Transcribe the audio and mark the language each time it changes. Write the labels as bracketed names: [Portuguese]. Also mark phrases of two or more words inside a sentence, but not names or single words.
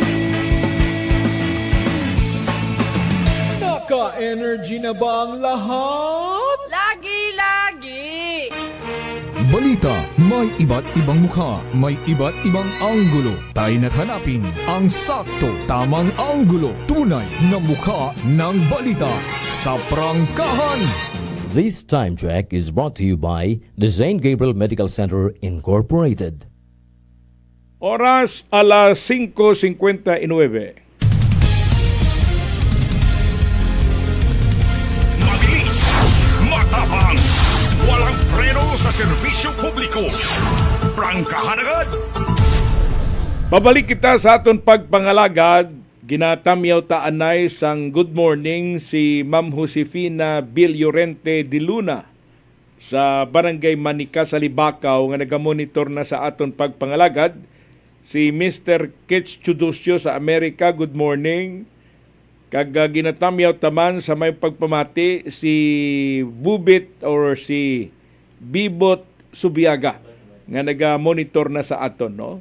[Filipino] Naka-energy na ba ang lahat? Lagi-lagi. Balita, may iba't ibang mukha, may iba't ibang anggulo. Tayo na't hanapin ang sakto, tamang anggulo, tunay na mukha ng balita sa prangkahan. [English] This time check is brought to you by the St. Gabriel Medical Center Incorporated. [Filipino] Oras alas 5:59. Mabilis, matapang, walang preno sa serbisyo publiko. Prangkahan agad! [Hiligaynon] Pabalik kita sa aton pagpangalagad. Ginatamyaw taanay sang [English] good morning [Hiligaynon] si Ma'am Josefina Villorente de Luna sa Barangay Manica sa Libakaw nga nagamonitor na sa aton pagpangalagad. Si Mr. Kitz Chudusyo sa Amerika, [English] good morning. [Hiligaynon] Kag ginatamyaw taman sa may pagpamati si Bubit or si Bibot Subiaga nga nagamonitor na sa aton, no?